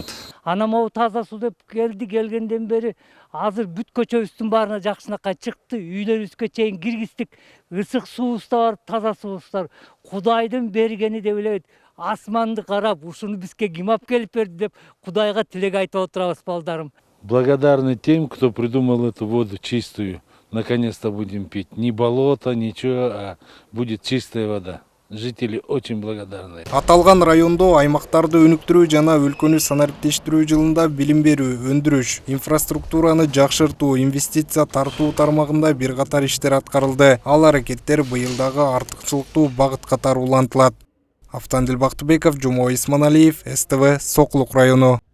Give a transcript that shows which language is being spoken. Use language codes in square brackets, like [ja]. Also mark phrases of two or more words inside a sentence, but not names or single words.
[ky] Анан могу таза суу деп келгенден бери азыр бүт көчөбүздүн баарына жакшынакай чыкты, үйлөрүбүзгө чейин киргиздик. Ысык суубуз да бар, таза суубуз да бар. Кудайдын бергени деп элебейт. Асманды карап, ушуну бизге ким алып келип берди деп Кудайга тилек айтып отурабыз, балдарым. [ru] Благодарны тем, кто придумал эту воду чистую. Наконец-то будем пить. Ни болото, ничего, а будет чистая вода. Жители очень благодарны. [ky] Аталган райондо аймактарды өнүктүрүү жана өлкөнү санариптештирүү жылында билим берүү, өндүрүш, инфраструктураны жакшыртуу, инвестиция тартуу тармагында бир катар иштер аткарылды. Ал аракеттер быйылдагы артыкчылыктуу багыт катары улантылат. Автандил Бактыбеков, Жумой Исманалиев, СТВ, Сокулук району.